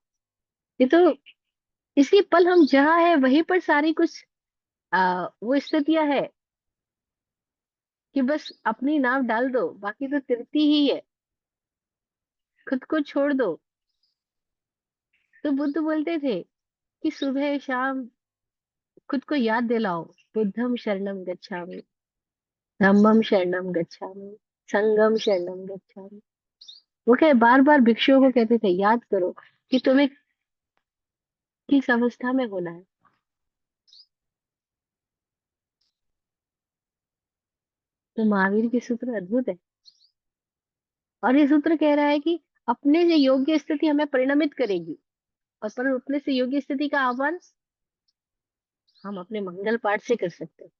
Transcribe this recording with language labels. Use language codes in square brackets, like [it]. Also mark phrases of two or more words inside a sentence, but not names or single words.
[hi] ये तो इसी पल हम जहाँ है वहीं पर सारी कुछ वो स्थितियां है कि बस अपनी नाव डाल दो, बाकी तो तिरती ही है। खुद को छोड़ दो। तो बुद्ध बोलते थे कि सुबह शाम खुद को याद दिलाओ, [pi] बुद्धम शरणम गच्छामि, धम्मम शरणम गच्छामि, संगम शरणम गच्छामि। [hi] वो क्या बार बार भिक्षुओं को कहते थे याद करो कि तुम्हें किस अवस्था में होना है। तो महावीर के सूत्र अद्भुत है। और ये सूत्र कह रहा है कि अपने से योग्य स्थिति हमें परिणमित करेगी, और पर अपने से योग्य स्थिति का आह्वान हम अपने मंगल पाठ से कर सकते हैं।